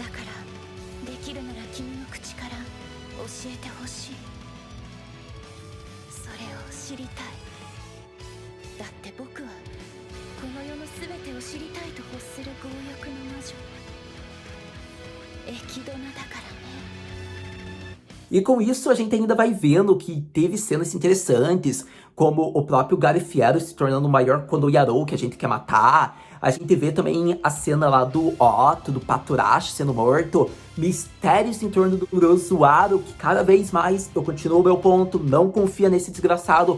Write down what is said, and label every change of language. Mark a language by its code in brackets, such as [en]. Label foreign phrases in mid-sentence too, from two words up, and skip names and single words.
[ja] だからできるなら君の口から教えてほしい。それを知りたい。だって僕はこの世の全てを知りたいと欲する強欲の魔女、エキドナだからね。 [pt] E com isso a gente ainda vai vendo que teve cenas interessantes, como o próprio Garifiero se tornando o maior Konoyarou que a gente quer matar. A gente vê também a cena lá do Otto, do Paturacho sendo morto. Mistérios em torno do Orosuaro, que cada vez mais, eu continuo o meu ponto, não confia nesse desgraçado.